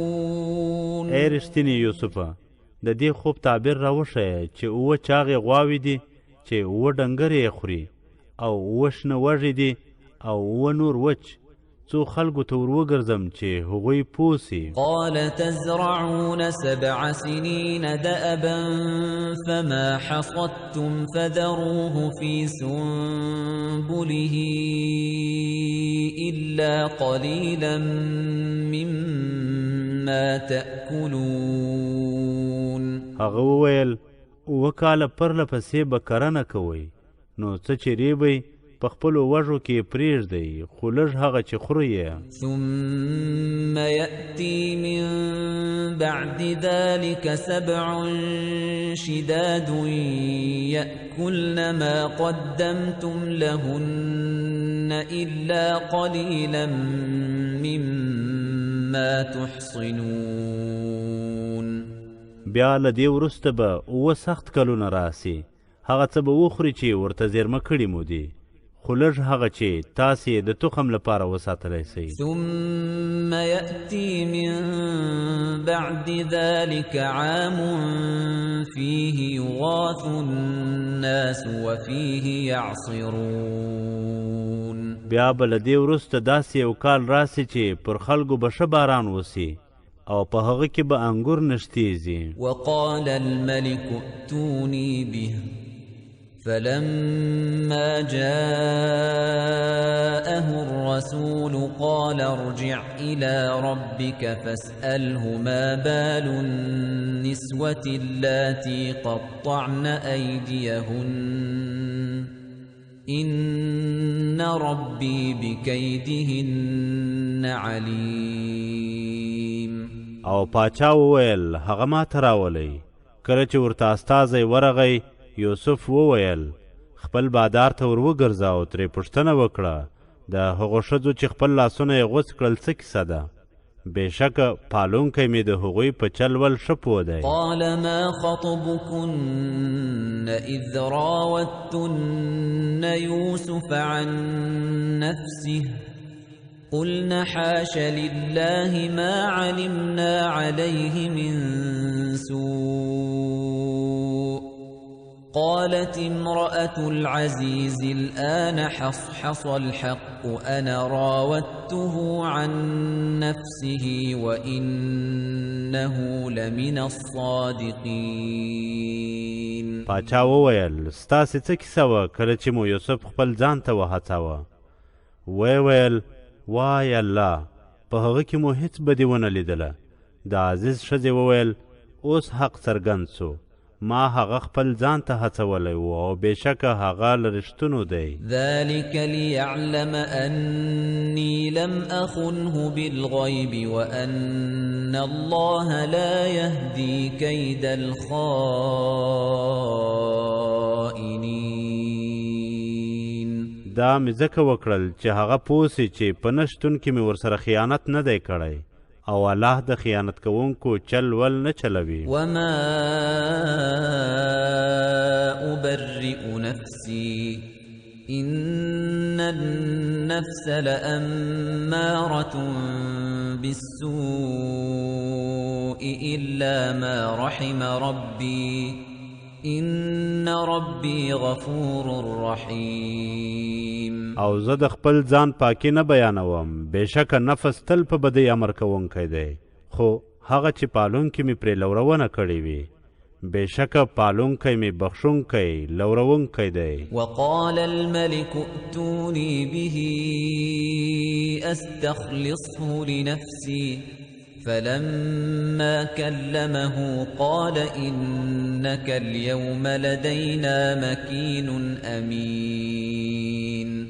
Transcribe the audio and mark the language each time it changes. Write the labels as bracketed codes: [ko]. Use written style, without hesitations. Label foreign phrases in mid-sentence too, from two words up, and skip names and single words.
[ps] ای رښتینې یوسفه د دې خوب تعبیر راوښیه چې اووه چاغې غواوې دي چې اووه ډنګرې یې خوري او اووه شنه وږي دي او اووه نور وچ څو خلکو ته ور وګرځم چې هغوی پوه سي. [ar] قال تزرعون 7 سنين دأبا فما حصدتم فذروه في سنبله إلا قليلا مما تأكلون. [ps] هغه وویل اووه کاله پرله پسې به کرنه کوئ نو څه چې ریبئ په خپلو وږو کې پرېږدئ خو لږ هغه چې خورئ یې. [ar] ثم يأتي من بعد ذلك 7 شداد يأكلن ما قدمتم لهن إلا قليلا مما تحصنون. [ps] بیا له دې وروسته به اووه سخت کلونه راسي هغه څه به وخوري چې ورته زیرمه کړي مو دي خو لږ هغه چې تاسې د تخم لپاره وساتلی سئ. [ar] ثم يأتي من بعد ذلك عام فيه يغاث الناس وفيه يعصرون. [ps] بیا به له دې وروسته داسې یو کال راسي چې پر خلکو به ښه باران وسي او په هغه کې به انګور نشتیږي. [ar] وقال الملك ائتوني به فلما جاءه الرسول قال ارجع إلى ربك فاسأله ما بال النسوة اللاتي قطعن أيديهن إن ربي بكيدهن عليم. [ps] او پاچا وویل هغه ما ته راولئ. کله چې ورته استازی ورغی یوسف وویل خپل بادار ته ور وګرځه او ترې پوښتنه وکړه د هغو ښځو چې خپل لاسونه یې غوڅ کړل څه کیسه ده. بېشکه پالونکی مې د هغوی په چل ول ښه پوه دی. [ar] قال ما خطبكن إذ راوتن يوسف عن نفسه قلنا حاش لله ما علمنا عليه من سوء قالت امرأة العزيز الآن حصحص الحق أنا راودته عن نفسه وإنه لمن الصادقين. [ps] پاچا وویل ستاسې څه کیسه وه کله چې مو یوسف خپل ځان ته وهڅاوه. ویې ویل وای الله په هغه کې مو هیڅ بدي ونه لیدله. د عزیز ښځې وویل اوس حق څرګند سو، ما هغه خپل ځان ته هڅولی و او بېشکه هغه له رښتونو دی. [ar] ذلك ليعلم أني لم أخنه بالغيب وأن الله لا يهدي كيد الخائنين. [ps] دا مې ځکه وکړل چې هغه پوه سي چې په نه شتون کې مې ورسره خیانت نه دی کړی او الله د خیانت کوونکو چل ول نه چلوي. [ar] وما أبرئ نفسي إن النفس لأمارة بالسوء إلا ما رحم ربي إن ربي غفور رحيم. [ps] او زه د خپل ځان پاکي نه بیانوم، بېشکه نفس تل په بدۍ امر کوونکی دی، خو هغه چې پالونکی مې پرې لورونه کړې وي، بېشکه پالونکی مې بخښونکی لورونکی دی. [ar] وقال الملك ائتوني به أستخلصه لنفسي فلما كلمه قال إنك اليوم لدينا مكين أمين.